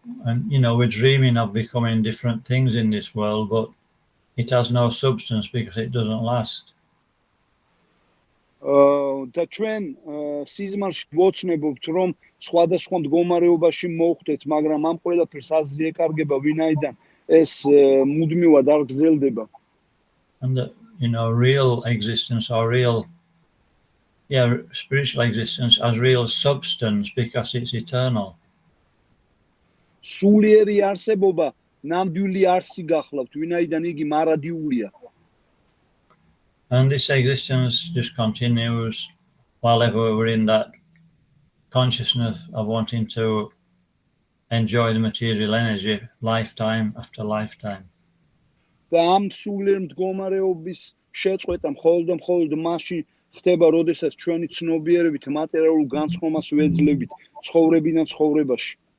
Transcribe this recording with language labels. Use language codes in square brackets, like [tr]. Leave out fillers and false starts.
[en] And we're dreaming of becoming different things in this world, but it has no substance because it doesn't last. [ka] და ჩვენ სიზმარში გვოცნებობთ, რომ სხვადასხვა მდგომარეობაში მოვხდეთ, მაგრამ ამ ყველაფერს აზრი ეკარგება, ვინაიდან ეს მუდმივად არ გრძელდება. [en] And the real existence or spiritual existence as real substance because it's eternal. [ka] სულიერი არსებობა ნამდვილი არსი გახლავთ, ვინაიდან იგი მარადიულია. [en] And this existence just continues while we're in that consciousness of wanting to enjoy the material energy lifetime after lifetime. [ka] და ამ სულიერ მდგომარეობის შეწყვეტა მხოლოდ მასში ხდება, როდესაც ჩვენი ცნობიერებით მატერიალურ განცხრომას ვეძლებით ცხოვრებიდან ცხოვრებაში.